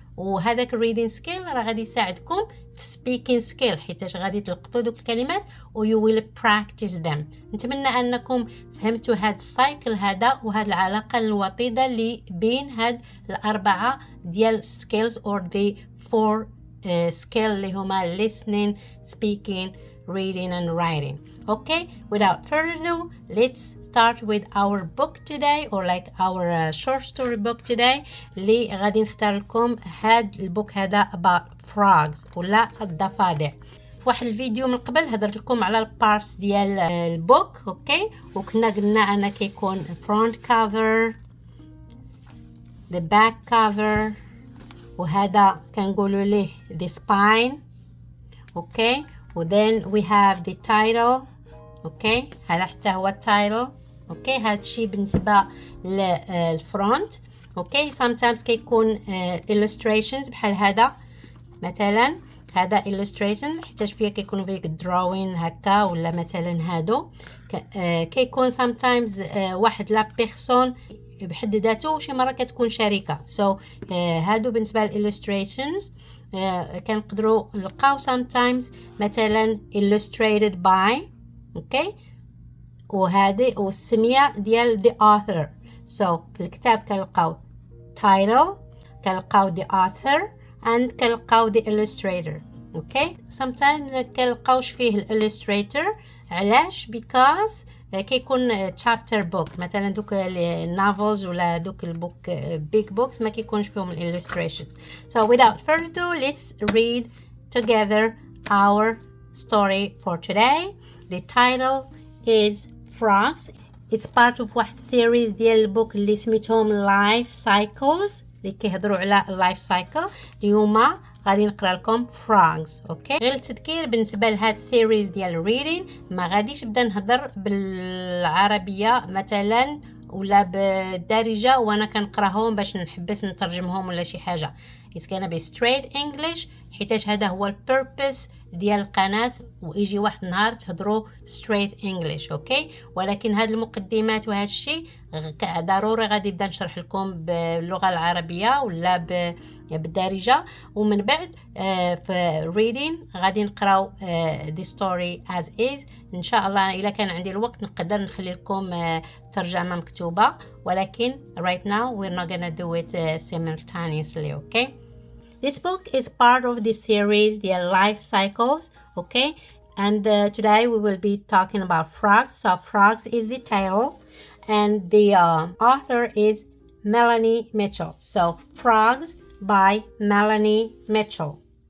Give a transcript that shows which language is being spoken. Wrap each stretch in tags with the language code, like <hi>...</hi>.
<ar>وهذاك reading skill راه غادي يساعدكم في speaking skill، حيتاش غادي تلقطوا دوك الكلمات و</ar> <en>you will practice them.</en> <ar>نتمنى انكم فهمتوا هاد السايكل هذا وهاد العلاقه الوطيده اللي بين هاد الاربعه ديال skills</ar> <en>or the 4 skill</en> <ar>اللي هما</ar> <en>listening, speaking, reading and writing. Okay, without further ado, let's start with our book today, or like our short story book today.</en> <ar>اللي غادي نختار لكم هاد البوك هذا</ar> <en>about frogs</en> <ar>ولا الضفادع. في واحد الفيديو من قبل هضرت لكم على البارتس ديال البوك، اوكي، وكنا قلنا انا كيكون</ar> <en>front cover, the back cover،</en> <ar>وهذا كنقولوا ليه the spine، اوكي، و</ar> <en>then we have the title،</en> <ar>اوكي، هذا حتى هو التايتل، اوكي، هذا الشيء بالنسبه للفرونت، اوكي. sometimes كيكون illustrations بحال هذا مثلا، هذا illustration حيتاش فيها كيكونوا فيه drawing هكا، ولا مثلا هادو كيكون sometimes واحد لا بيرسون بحد ذاته، وشي مره كتكون شركه. هادو بالنسبه للillustrations كنقدروا نلقاو sometimes مثلا</ar> <en>illustrated by،</en> <ar>اوكي، وهذه والسميه ديال the author.</ar> <en>So</en> <ar>في الكتاب كنلقاو</ar> <en>title،</en> <ar>كنلقاو</ar> <en>the author and</en> <ar>كنلقاو</ar> <en>the illustrator.</en> <ar>okay sometimes كنلقاوش فيه الillustrator. علاش؟ because كيكون chapter book مثلا دوك النوفلز ولا دوك البوك</ar> <en>big books</en> <ar>ما كيكونش فيهم illustration.</ar> <en>So without further ado, let's read together our story for today. The title is FROGS. It's part of</en> <ar>واحد series ديال البوك اللي سميتهم</ar> <en>life cycles،</en> <ar>اللي كيهضروا على اللايف سايكل. اليوم غادي نقرا لكم فروغز. اوكي غير التذكير بالنسبه لهاد سيريز ديال الريدين، ما غاديش نبدا نهضر بالعربيه مثلا ولا بالدارجه وانا كنقراهم باش نحبس نترجمهم ولا شي حاجه.</ar> <en>It's gonna be straight English</en> <ar>حيتاش هذا هو البيربس ديال القناه، ويجي واحد النهار تهضروا</ar> <en>straight English.</en> <ar>اوكي ولكن هاد المقدمات وهذا الشيء ضروري غادي نبدا نشرح لكم باللغه العربيه ولا بالدارجه، ومن بعد في reading غادي نقراو</ar> <en>the story as is.</en> <ar>ان شاء الله الا كان عندي الوقت نقدر نخلي لكم ترجمه مكتوبه، ولكن</ar> <en>right now we're not gonna do it simultaneously. okay this book is part of the series the life cycles. okay and today we will be talking about frogs. So frogs is the title and the author is Melanie Mitchell. So frogs by Melanie Mitchell.</en>